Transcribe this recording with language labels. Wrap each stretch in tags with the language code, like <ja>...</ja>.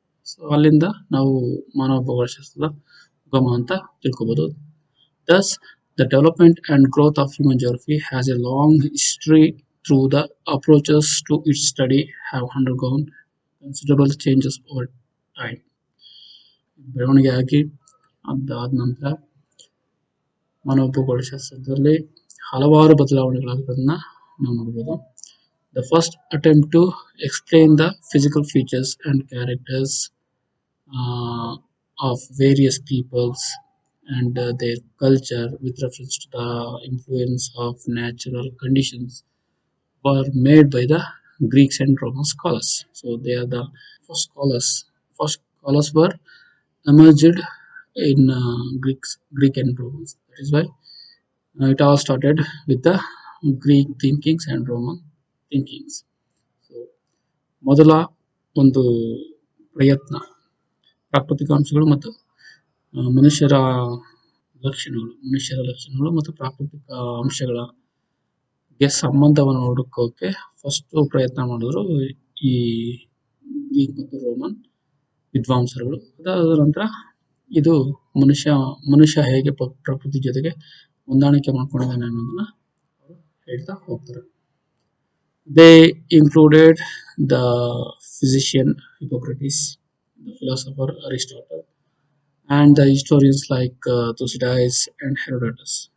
<kn>So ಅಲ್ಲಿಂದ ನಾವು ಮಾನವ ಭೂಗೋಳಶಾಸ್ತ್ರದ ಉಗಮ ಅಂತ ತಿಳ್ಕೊಬಹುದು.</kn> <en>Thus, the development and growth of human geography has a long history through the approaches to its study have undergone considerable changes over time.</en> <kn>ಬೆಳವಣಿಗೆ ಆಗಿ ಅದಾದ ನಂತರ ಮಾನವ ಭೂಗೋಳಶಾಸ್ತ್ರದಲ್ಲಿ ಹಲವಾರು ಬದಲಾವಣೆಗಳಾಗೋದನ್ನ ನಾವು ನೋಡಬಹುದು.</kn> <en>The first attempt to explain the physical features and characters of various peoples and their culture with reference to the influence of natural conditions were made by the Greeks and Roman scholars. So they are the first scholars. First scholars were emerged in Greek and Romans. That is why it all started with the Greek thinkings and Roman thinkings.</en> <kn>So ಮೊದಲ ಒಂದು ಪ್ರಯತ್ನ ಪ್ರಾಕೃತಿಕ ಅಂಶಗಳು ಮತ್ತು ಮನುಷ್ಯರ ಲಕ್ಷಣಗಳು ಮತ್ತು ಪ್ರಾಕೃತಿಕ ಅಂಶಗಳಿಗೆ ಸಂಬಂಧವನ್ನು ಹುಡುಕೋಕೆ ಫಸ್ಟ್ ಪ್ರಯತ್ನ ಮಾಡಿದ್ರು ಈ ಗ್ರೀಕ್ ಮತ್ತು ರೋಮನ್ ವಿದ್ವಾಂಸರುಗಳು. ಅದಾದ ನಂತರ ಇದು ಮನುಷ್ಯ ಹೇಗೆ ಪ್ರಕೃತಿ ಜೊತೆಗೆ ಹೊಂದಾಣಿಕೆ ಮಾಡ್ಕೊಂಡಿದ್ದಾನೆ ಅನ್ನೋದನ್ನ ಅವರು ಹೇಳ್ತಾ ಹೋಗ್ತಾರೆ.</kn> <en>They included the physician Hippocrates, the philosopher Aristotle, and the historians like Thucydides and Herodotus.</en>